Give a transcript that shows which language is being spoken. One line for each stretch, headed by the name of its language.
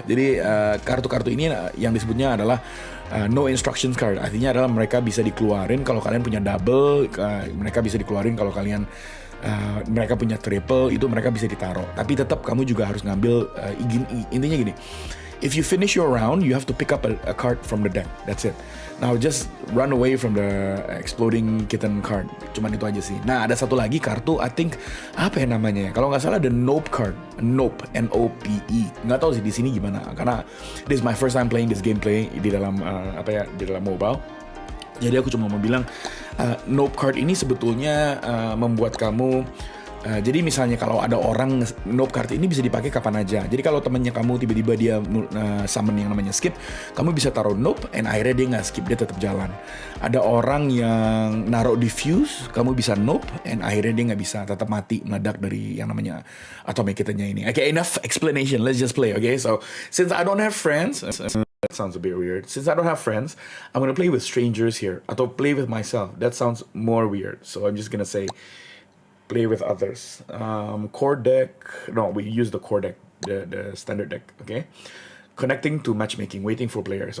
Indonesian: Jadi kartu-kartu ini yang disebutnya adalah no instructions card. Artinya adalah mereka bisa dikeluarin kalau kalian punya double, mereka bisa dikeluarin kalau kalian mereka punya triple, itu mereka bisa ditaruh. Tapi tetap kamu juga harus ngambil intinya gini.
English: If you finish your round, you have to pick up a card from the deck. That's it. Now just run away from the exploding kitten card.
Indonesian: Cuman itu aja sih. Nah ada satu lagi kartu,
English: I think
Indonesian: apa ya namanya? Kalau nggak salah ada Nope card. Nope, N-O-P-E. Nggak tahu sih di sini gimana. Karena
English: this is my first time playing this gameplay
Indonesian: di dalam di dalam
English: mobile.
Indonesian: Jadi aku cuma mau bilang Nope card ini sebetulnya membuat kamu jadi misalnya kalau ada orang nope card ini bisa dipakai kapan aja. Jadi kalau temannya kamu tiba-tiba dia summon yang namanya skip, kamu bisa taruh nope, and akhirnya dia nggak skip, dia tetap jalan. Ada orang yang naruh diffuse, kamu bisa nope, and akhirnya dia nggak bisa, tetap mati, meledak dari yang namanya atomic kittennya ini.
English: Okay, enough explanation, let's just play. Okay, so since I don't have friends, that sounds a bit weird. Since I don't have friends, I'm gonna play with strangers here, atau play with myself. That sounds more weird. So I'm just gonna say, play with others. Core deck. No, we use the core deck, the standard deck. Okay. Connecting to matchmaking, waiting for players.